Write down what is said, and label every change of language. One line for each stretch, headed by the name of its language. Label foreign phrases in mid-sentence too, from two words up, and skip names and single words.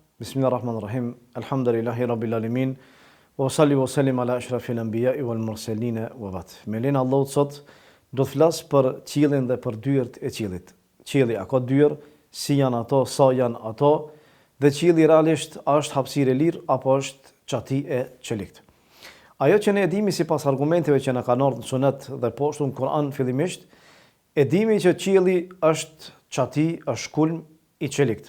Arabic: بسم الله الرحمن الرحيم. الحمد لله رب العالمين. وصل وسلم على أشرف الأنبياء والمرسلين وبعد.
Albanian: Me lenin Allahut sot do të flas për qiellin dhe për dyert e qiellit. Qielli a ka dyert, si janë ato, sa janë ato, dhe qielli realisht a është hapësirë e lirë apo është çati e çelikt. Ajo që ne e dimi sipas argumenteve që na kanë ardhur në Sunet dhe poshtu në Kur'an fillimisht, e dimi që qielli është çati, është kulm i çelikt.